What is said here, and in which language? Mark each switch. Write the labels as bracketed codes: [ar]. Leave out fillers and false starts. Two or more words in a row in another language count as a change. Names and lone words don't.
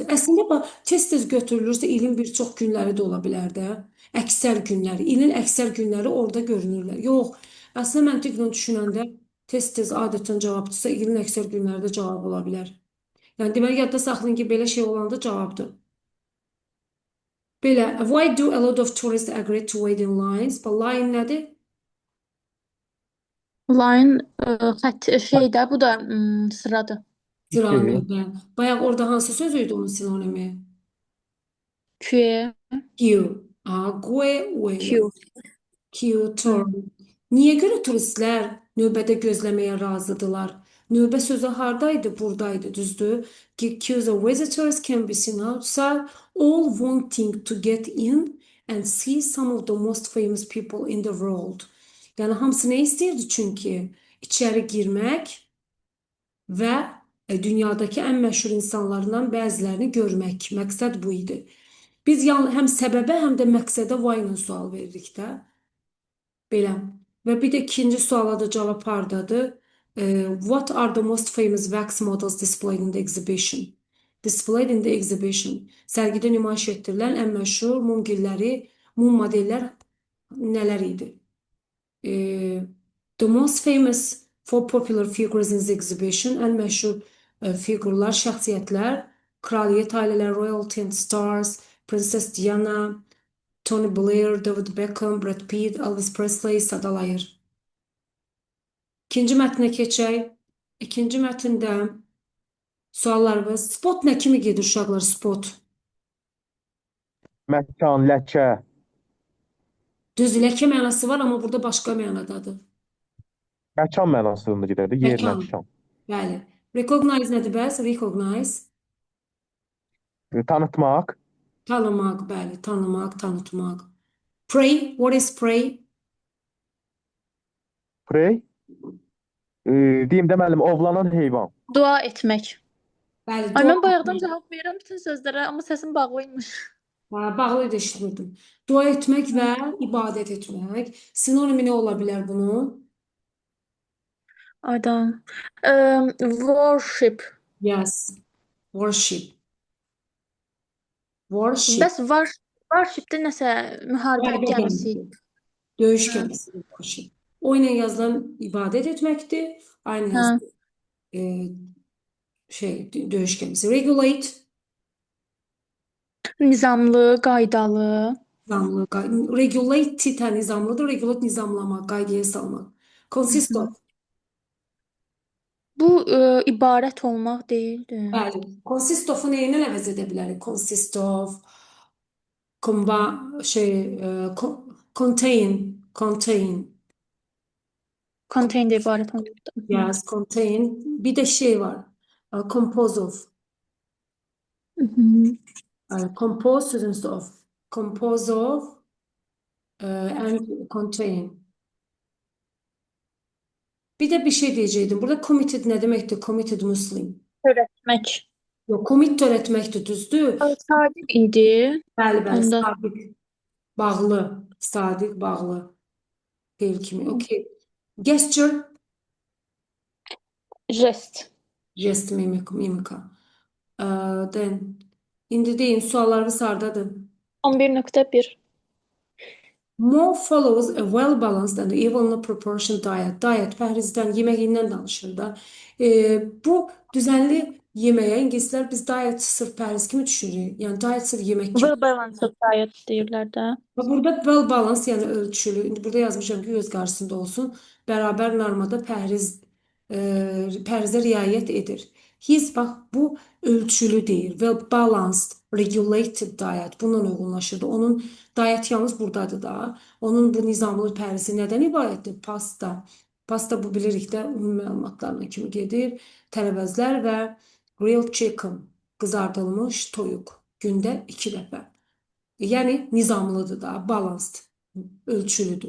[az] Əslində bax, tez-tez götürülürsə ilin bir çox günləri də ola bilər də. Əksər günləri, ilin əksər günləri orada görünürlər. Yox, əslində məntiqlə düşünəndə tez-tez adətən cavabdırsa ilin əksər günləri də cavab ola bilər. Yəni deməli yadda saxlayın ki, belə şey olanda cavabdır. Belə, [en] why do a lot of tourists agree to wait in lines? [az] Bu line nədir? Line xətt şeydə bu da sıradır. Sıranı. İki. Bayaq orada hansı söz idi onun sinonimi? [en] Q, Queue. Gue, Q. Hı. [az] Kyoto. Niyə görə turistlər növbədə gözləməyə razıdırlar? Növbə sözü hardaydı? Buradaydı, düzdür? [en] Queues of visitors can be seen outside, all wanting to get in and see some of the most famous people in the world. [az] Yəni hamısı nə istəyirdi? Çünki içəri girmək və dünyadakı ən məşhur insanlardan bəzilərini görmək. Məqsəd bu idi. Biz həm səbəbə, həm də məqsədə why ilə sual veririk də. Belə. Və bir də ikinci suala da cavab hardadır? [en] What are the most famous wax models displayed in the exhibition? Displayed in the exhibition. [az] Sərgidə nümayiş etdirilən ən məşhur mum modellər nələr idi? [en] The most famous for popular figures in the exhibition, [az] ən məşhur fiqurlar, şəxsiyyətlər, kraliyyət ailələri, [en] royalty and stars, Princess Diana, Tony Blair, David Beckham, Brad Pitt, Elvis Presley sadalayır. [az] İkinci mətnə keçək. İkinci mətndə suallarımız. Spot nə kimi gedir uşaqlar? Spot. Məkan, ləkə. Düz ləkə mənası var, amma burada başqa mənadadır. Məkan mənasında gedərdi. Yer, Məkan. məkan. Bəli. Recognize nədir bəs? Recognize. Tanıtmaq. Tanımaq, bəli. Tanımaq, tanıtmaq. [en] Pray. What is pray? Prey. [az] Deyim də müəllim, ovlanan heyvan. Dua etmək. Bəli, Ay dua mən bayaqdan etmək. cavab verirəm bütün sözlərə, amma səsim bağlıymış. Bağlı da eşitmirdim. Dua etmək və ibadət etmək. Sinonimi nə ola bilər bunun? Aydan. [en] Worship. Yes. Worship. Worship. [az] Bəs worship-də nəsə müharibə Müharibə gəmisi. gəmisi. Döyüş Hə. gəmisi. Worship. O ilə yazılan ibadət etməkdir. Aynı Hə. yazılan döyüş gəmisi. Regulate. Nizamlı, qaydalı. Nizamlı. Regulate nizamlıdır. Regulate nizamlamaq, qaydaya salmaq. [en] Consist of. [az] Bu ibarət olmaq deyildi. Bəli. [en] Consist of- [az] u nə ilə əvəz edə bilərik? [en] Consist of. Contain. [az] Contain də ibarət olmaqdır. [en] Yes, contain. [az] Bir də var. [en] Compose of. Mhm. Compose sözünüzü of. Compose of and contain. [az] Bir də bir şey deyəcəkdim. Burada committed nə deməkdir? [en] Committed Muslim. [az] Törətmək. Yox, commit törətməkdir, düzdür? Sadiq idi. Bəli, Onda. sadiq. Bağlı. Sadiq, bağlı. Deyil kimi. Okay. Gesture. Jest. Jest, mimika. Then. İndi deyin, suallarınız hardadır? 11.1. [en] Mo follows a well-balanced and evenly proportioned diet. [az] Diet pəhrizdən, yeməyindən danışır da. Bu düzənli yeməyə ingilislər biz diet sırf pəhriz kimi düşünürük. Yəni diet sırf yemək kimi. [en] Well balanced diet [az] deyirlər də. Və burada [en] well balance [az] yəni ölçülü. İndi burada yazmışam ki, göz qarşısında olsun. Bərabər normada pəhrizə riayət edir. His bax bu ölçülü deyir. [en] Well balanced, regulated diet [az] bununla uyğunlaşırdı. Onun diet yalnız buradadır da. Onun bu nizamlı pəhrizi nədən ibarətdir? Pasta. Pasta bu bilirik də ümumi məlumatlarına kimi gedir. Tərəvəzlər və [en] grilled chicken, [az] qızardılmış toyuq gündə 2 dəfə. Yəni nizamlıdır da, balansed, ölçülüdür.